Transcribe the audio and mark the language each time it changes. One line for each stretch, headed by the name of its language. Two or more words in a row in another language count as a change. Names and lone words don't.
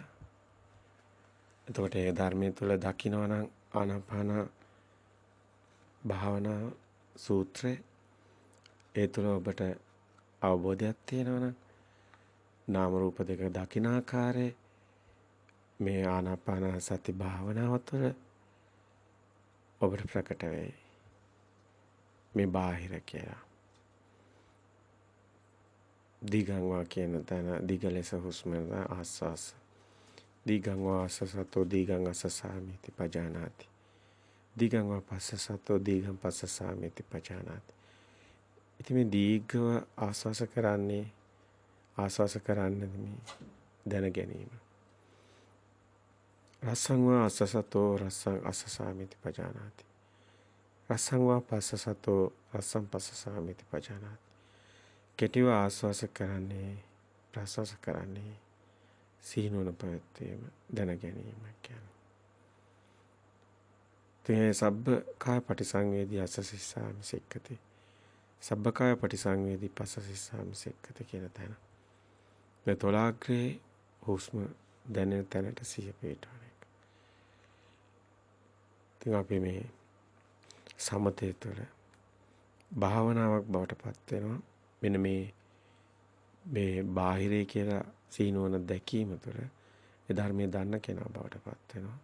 Sinhala: එතකොට ඒ ධර්මයේ තුල දකිනවා නම් ආනාපාන භාවනා සූත්‍රය ඒ තුල ඔබට අවබෝධයක් තියෙනවා නම් නාම රූප දෙක දකින ආකාරයේ මේ ආනාපාන සති භාවනාව තුළ ඔබට ප්‍රකට වෙයි. මේ බාහිර කියලා.
Pali: දීගං වා
Sinhala: කියන තැන දීග ලෙස හුස්ම ආස්වාස.
Pali: දීගං වා ආසසතෝ දීගං අසසාමිති පජානාති. දීගං වා පස්සසතෝ දීගං පස්සසාමිති පජානාති.
Sinhala: ඉතින් මේ දීර්ඝව ආස්වාස කරන්නේ මේ දැන ගැනීම.
Pali: රසං වා ආසසතෝ රසං අසසාමිති පජානාති. රසං වා පස්සසතෝ රසං පස්සසාමිති පජානාති.
Sinhala: කෙටිව ආස්වාස කරන්නේ ප්‍රාස්වාස කරන්නේ සීනුවන පැවැත්වීම දැන ගැනීම කියන්නේ.
Pali: තේ සබ්බ කාය පටිසංවේදී අසසිස්සාමි සික්කති. සබ්බ කාය පටිසංවේදී පස්සසිස්සාමි සික්කති
Sinhala: කියන තැන. මේ තොලාග්‍රේ හුස්ම දැනෙන තැනට සිහිය පිටවන එක. ඉතින් අපි මේ සමතේ තුළ භාවනාවක් බවට පත් වෙනවා. මෙන්න මේ බාහිරේ කියලා සීනුවන දැකීම තුළ ඒ ධර්මයේ දන්න කෙනා බවට පත් වෙනවා.